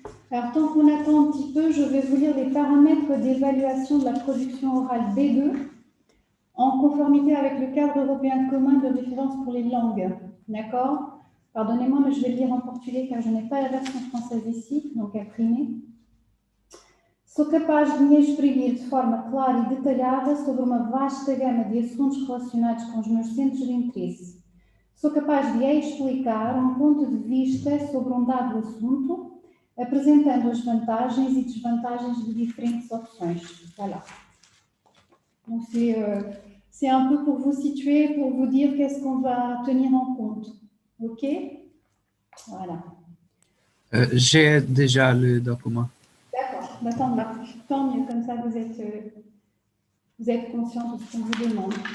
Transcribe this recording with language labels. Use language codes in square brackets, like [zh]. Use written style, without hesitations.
[fr] Alors, tant qu'on attend un petit peu, je vais vous lire les paramètres d'évaluation de la production orale B2 en conformité avec le cadre européen commun de référence pour les langues. D'accord? Pardonnez-moi, mais je vais le lire en portugais car je n'ai pas la version française ici, donc imprimée. [pt] Sou capaz de me exprimir de forma clara e detalhada sobre uma vasta gama de assuntos relacionados com os meus centros de interesse. Sou capaz de explicar um ponto de vista sobre um dado assunto, apresentando as vantagens e desvantagens de diferentes opções. [fr] Voilà. Donc c'est un peu pour vous situer, pour vous dire qu'est-ce qu'on va tenir en compte. OK? Voilà. J'ai déjà le document. D'accord, bah, tant mieux, comme ça vous êtes conscient de ce qu'on vous demande.